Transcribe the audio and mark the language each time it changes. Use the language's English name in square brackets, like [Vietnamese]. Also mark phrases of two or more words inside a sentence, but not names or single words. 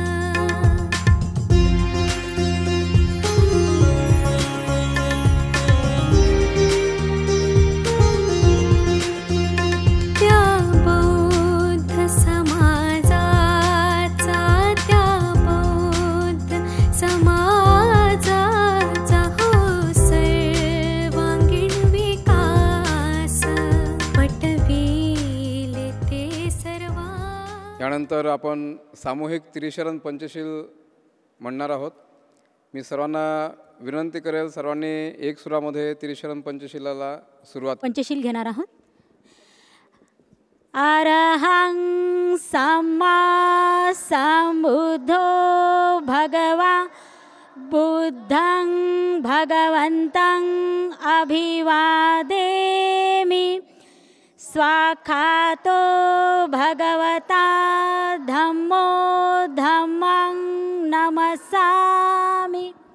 [Marathi] त्या बौद्ध समाजाचा हो सर्वांगीण विकास पटविल ते सर्वा। यानंतर आपण सामूहिक त्रिशरण पंचशील म्हणणार आहोत। मी सर्वांना विनंती करेल सर्वांनी एक सुरामध्ये त्रिशरण पंचशीलाला सुरुवात पंचशील घेणार आहोत। [Pali] अरहं सम्मा संबुद्धो भगवा बुद्धं भगवन्तं अभिवादेमि स्वाखातो भगवता धम्मो धम्मं नमस्सामि